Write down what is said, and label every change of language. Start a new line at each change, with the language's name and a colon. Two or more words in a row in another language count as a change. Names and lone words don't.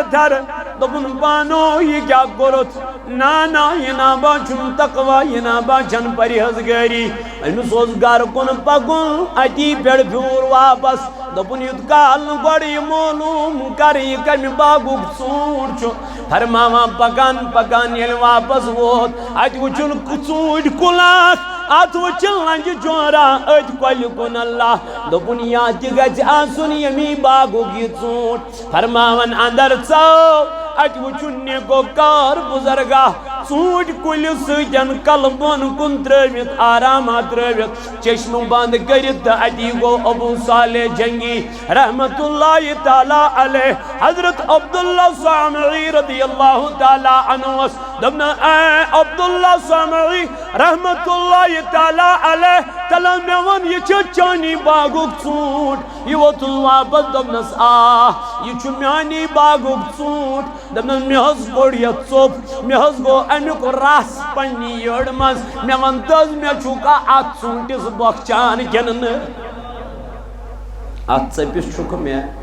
Kashmiri: تھر دوٚپُن پانو یہِ کیٛاہ کوٚرُتھ نا نا یہِ نا باسیٚم تقوا یہِ نا باسیٚن پرہیزگٲری أمِس اوس گرٕ کُن پکُن اتی پٮ۪ٹھ پھیوٗر واپس دوٚپُن یُتھ کال نہٕ گۄڈٕ یہِ معلوٗم کرٕ یہِ کمہِ باغُک ژوٗنٛٹھ چھُ فرماوان پکان پکان ییٚلہِ واپس ووت اتہِ وٕچھُن ژوٗنٛٹھۍ کُل اکھ اتھ وٕچھِن لنجہِ جورا أتھۍ کۄلہِ کُن اللہ دوٚپُن یا تہِ گژھِ آسُن ییٚمی باغُک یہِ ژوٗنٛٹھ فرماون اندر ژاو اتہِ وٕچھُن نیکو کار بُزرگا ژوٗنٛٹھۍ کُلہِ سۭتۍ کلہٕ بۄن کُن ترٲوِتھ آراما ترٲوِتھ چشمہٕ بنٛد کٔرِتھ تہٕ اتی گوٚو ابو صالح جنگی
Arabic: رحمت اللہ تعالیٰ علیہ
Kashmiri: حضرت عبداللہ سامعی
Arabic: رضی اللہ تعالیٰ
Kashmiri: عنہس دوٚپنس اے عبداللہ سامعی
Arabic: رحمت اللہ تعالیٰ علیہ
Kashmiri: تلن مےٚ ووٚن یہِ چھُ چانی باغُک ژوٗنٛٹھ یہِ ووتُن واپس دوٚپنس آ یہِ چھُ میانی باغُک ژوٗنٛٹھ دوٚپنس مےٚ حظ کوٚڑ یتھ ژوٚپ مےٚ حظ گوٚو امیُک رس پننہِ یٔڈ منٛز مےٚ وَن تہٕ حظ مےٚ چھُکھا اتھ ژوٗنٛٹھِس بۄکھچان کِنہٕ نہٕ اتھ ژٔپِس چھُکھ مےٚ